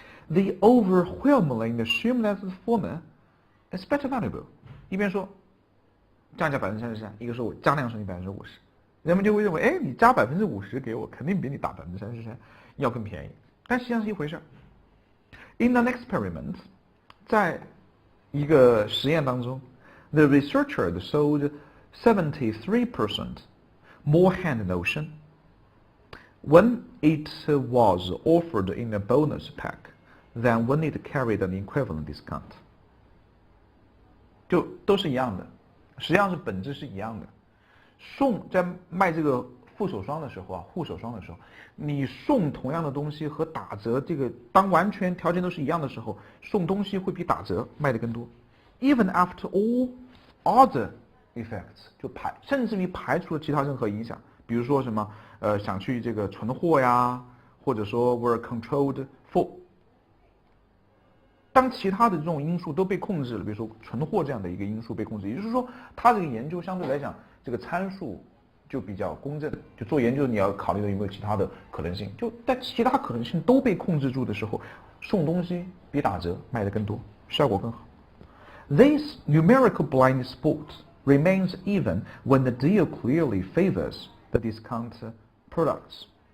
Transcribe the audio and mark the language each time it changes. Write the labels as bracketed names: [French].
[English] They overwhelmingly assume that the former is better valuable。 [Chinese] 一边说降价33%，一个说我加量收你50%，人们就会认为，哎，你加50%给我，肯定比你打33%要更便宜，但实际上是一回事儿。 [English] In an experiment， [Chinese] 在一个实验当中 [English] ，the researchers sold 73% more hand lotion when it was offered in a bonus pack than when it carried an equivalent discount。 [Chinese] 就都是一样的，实际上是本质是一样的。在卖这个护手霜的时候，你送同样的东西和打折，这个当完全条件都是一样的时候，送东西会比打折卖的更多。 [English] Even after all other effects， [Chinese] 甚至于排除了其他任何影响，比如说什么想去这个存货呀，或者说 [English] were controlled for。 [Chinese] 当其他的这种因素都被控制了，比如说存货这样的一个因素被控制，也就是说，它这个研究相对来讲，这个参数就比较公正，就做研究你要考虑的有没有其他的可能性，就在其他可能性都被控制住的时候，送东西比打折卖得更多，效果更好。 [English] This numerical blind spot remains even when the deal clearly favors the discount products.